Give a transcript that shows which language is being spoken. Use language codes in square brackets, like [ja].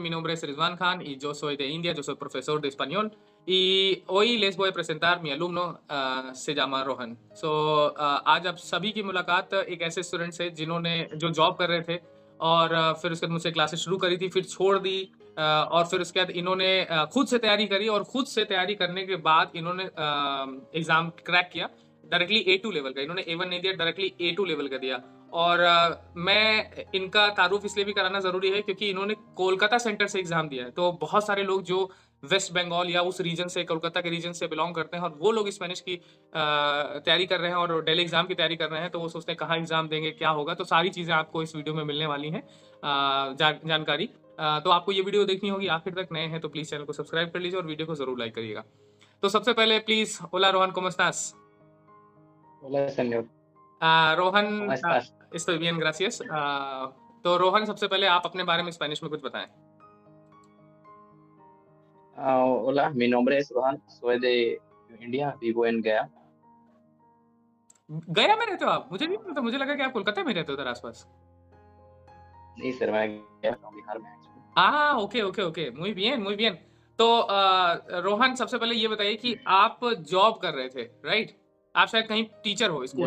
[es] Mi nombre es Rizwan Khan y yo soy de India, yo soy profesor de español y hoy les voy a presentar mi alumno, se llama रोहन। [hi] आज आप सभी की मुलाकात एक ऐसे student से जिन्होंने जो जॉब कर रहे थे और फिर उसके बाद मुझसे क्लासेस शुरू करी थी, फिर छोड़ दी और फिर उसके बाद इन्होंने खुद से तैयारी करी और खुद से तैयारी करने के बाद इन्होंने एग्ज़ाम क्रैक किया डायरेक्टली A2 लेवल का। इन्होंने A1 नहीं दिया, डायरेक्टली A2 लेवल का दिया। और मैं इनका तारुफ इसलिए भी कराना ज़रूरी है क्योंकि इन्होंने कोलकाता सेंटर से एग्ज़ाम दिया है। तो बहुत सारे लोग जो वेस्ट बंगाल या उस रीजन से, कोलकाता के रीजन से बिलॉन्ग करते हैं और वो लोग स्पेनिश की तैयारी कर रहे हैं और दिल्ली एग्ज़ाम की तैयारी कर रहे हैं, तो वो सोचते हैं कहाँ एग्ज़ाम देंगे, क्या होगा? तो सारी चीज़ें आपको इस वीडियो में मिलने वाली हैं, जानकारी। तो आपको ये वीडियो देखनी होगी आखिर तक। नए हैं तो प्लीज़ चैनल को सब्सक्राइब कर लीजिए और वीडियो को ज़रूर लाइक करिएगा। तो सबसे पहले प्लीज़, होला Rohan, [es] ¿cómo estás? Hola, señor. ¿Cómo [hi] Rohan, [es] estás? estoy bien, gracias। [hi] तो रोहन, सबसे पहले आप अपने बारे में स्पेनिश में कुछ बताएँ। [es] Hola, mi nombre es Rohan, soy de India, vivo en Gaya. [hi] गया में रहते हो आप? मुझे नहीं पता, मुझे लगा कि आप कोलकाता में रहते हो उधर आस-पास। नहीं सर, मैं गया हूँ बिहार में actually. Okay, okay, okay. [es] muy bien, muy bien। [hi] तो रोहन, सबसे पहले ये बताइए कि आप जॉब कर रहे थे, राइट? आप शायद कहीं टीचर हो स्कूल